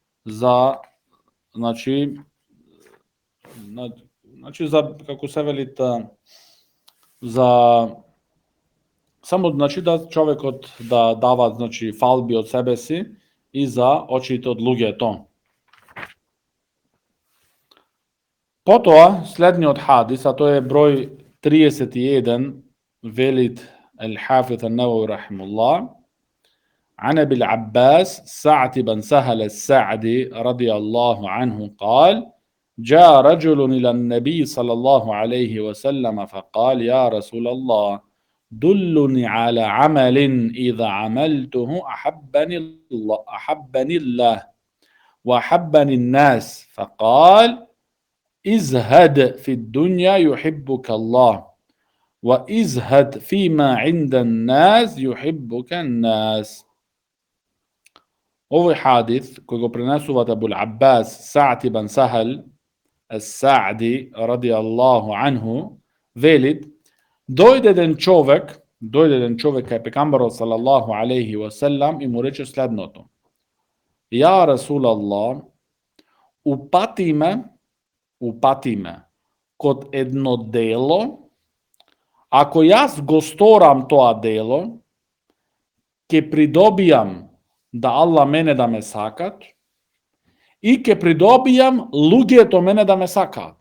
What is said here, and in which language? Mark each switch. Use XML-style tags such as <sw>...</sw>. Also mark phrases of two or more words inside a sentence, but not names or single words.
<mk>значи за, како се вели, за само, значи, да човекот да дава, значи, фалби од себе си и за очите од луѓето. Потоа, следниот хадис, а тој е број 31, велит</mk> <ar>الحافظ النووي رحمه الله عن أبي العباس سعد بن سهل الساعدي رضي الله عنه قال جاء رجل إلى النبي صلى الله عليه وسلم فقال يا رسول الله دلني على عمل إذا عملته أحبني الله وأحبني الناس فقال ازهد في الدنيا يحبك الله وازهد فيما عند الناس يحبك الناس.</ar> <mk>Овој хадис кој го пренесуваат Абул Аббас Саъд ибн Сахал ас-Саъди</mk> <ar>رضي الله عنه,</ar> <mk>велит, дојде еден човек кај пегамбарот</mk> <ar>صلى الله عليه وسلم</ar> <mk>и му рече следното:</mk> <ar>يا رسول الله,</ar> <mk>упати ме код едно дело, ако јас го сторам тоа дело, ќе придобијам да Аллах мене да ме сакат и ќе придобијам луѓето мене да ме сакаат.</mk>